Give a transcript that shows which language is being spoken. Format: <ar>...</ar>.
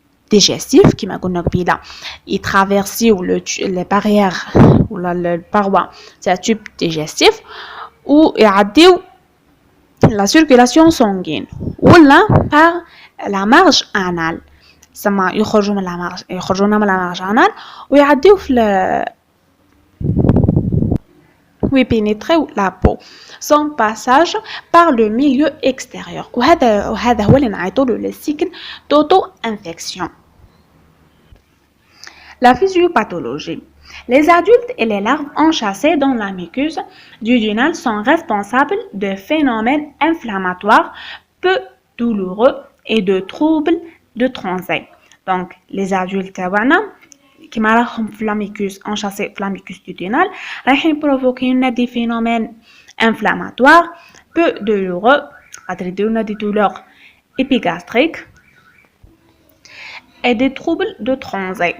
<fr>digestif</fr> <ar>كما قلنا قبيله يترافيرسيو</ar> <fr>les barrières</fr> <ar>ولا الباروا تاع</ar> <fr>tube digestif ويعديو la circulation sanguine ولا par la marge anale.</fr> <ar>سما يخرجوا من</ar> <fr>la marge anale</fr> <ar>ويعديو في ويبينيتريو</ar> <fr>la peau sans passage par le milieu extérieur.</fr> <ar>وهذا هو اللي نعيطولو</ar> <fr>le cycle d'auto-infection. La physiopathologie. Les adultes et les larves enchâssées dans la muqueuse duodénale sont responsables de phénomènes inflammatoires peu douloureux et de troubles de transit. Donc les adultes</fr> <ar>تاعنا كيما راهم في</ar> <fr>la muqueuse enchâssés في la muqueuse duodénale رايحين provoquer des phénomènes inflammatoires peu douloureux</fr> <ar>قادر يديرونا</ar> <fr>des douleurs épigastriques et des troubles de transit.</fr>